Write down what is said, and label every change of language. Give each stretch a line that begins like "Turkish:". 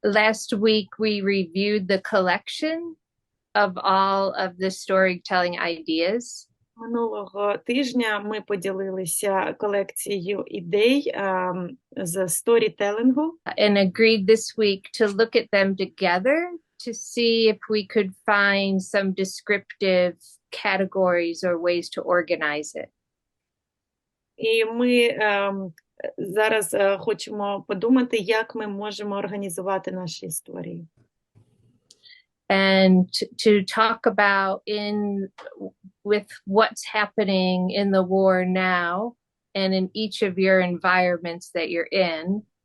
English: Last week we reviewed the collection of all of the storytelling ideas.
Ukrainian: Минулого тижня ми поділилися колекцією ідей з сторітелінгу.
English: And agreed this week to look at them together to see if we could find some descriptive categories or ways to organize it.
Ukrainian: І ми зараз хочемо подумати, як ми можемо організувати наші історії.
English: And to talk about with what's happening in the war now and in each of your environments that you're in.